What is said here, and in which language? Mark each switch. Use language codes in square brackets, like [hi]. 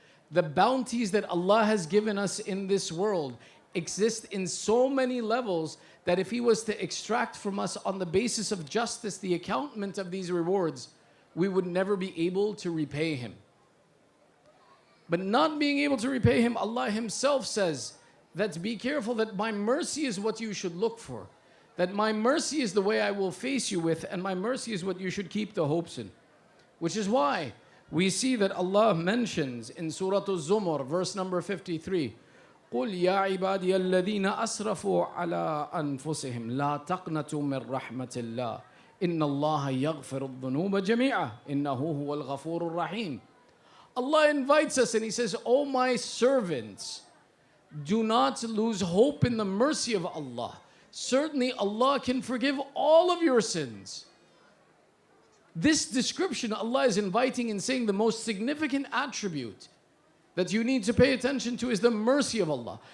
[en] The bounties that Allah has given us in this world exist in so many levels that if He was to extract from us on the basis of justice the accountment of these rewards, we would never be able to repay Him. But not being able to repay Him, Allah Himself says that be careful that my mercy is what you should look for. That my mercy is the way I will face you with, and my mercy is what you should keep the hopes in. Which is why we see that Allah mentions in Surah Al-Zumar, verse number 53, [ar] قُلْ يَا عِبَادِيَ الَّذِينَ أَسْرَفُوا عَلَىٰ أَنفُسِهِمْ لَا تَقْنَطُوا مِنْ رَحْمَةِ اللَّهِ إِنَّ اللَّهَ يَغْفِرُ الذُّنُوبَ جَمِيعًا إِنَّهُ هُوَ الْغَفُورُ الرَّحِيمُ. [en] Allah invites us and He says, "O my servants, do not lose hope in the mercy of Allah. Certainly Allah can forgive all of your sins." This description Allah is inviting and saying the most significant attribute that you need to pay attention to is the mercy of Allah.